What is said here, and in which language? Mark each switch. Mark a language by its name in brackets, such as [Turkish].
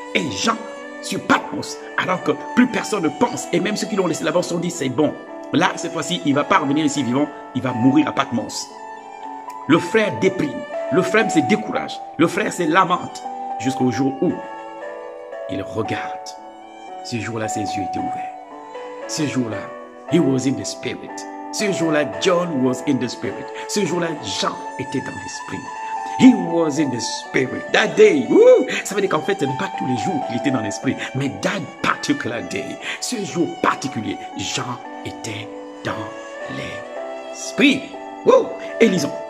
[French] Et Jean, sur Patmos, alors que plus personne ne pense, et même ceux qui l'ont laissé là-bas se sont dit, c'est bon. Là, cette fois-ci, il ne va pas revenir ici vivant, il va mourir à Patmos. Le frère déprime, le frère se décourage, le frère se lamente, jusqu'au jour où il regarde. Ce jour-là, ses yeux étaient ouverts. Ce jour-là, [English] he was in the spirit. Ce jour-là, John was in the spirit. [French] Ce jour-là, Jean était dans l'esprit. [English] He was in the spirit. That day, [French] ça veut dire qu'en fait, ce n'est pas tous les jours qu'il était dans l'esprit, mais [English] that particular day, [French] ce jour particulier, Jean était dans l'esprit. Et lisons.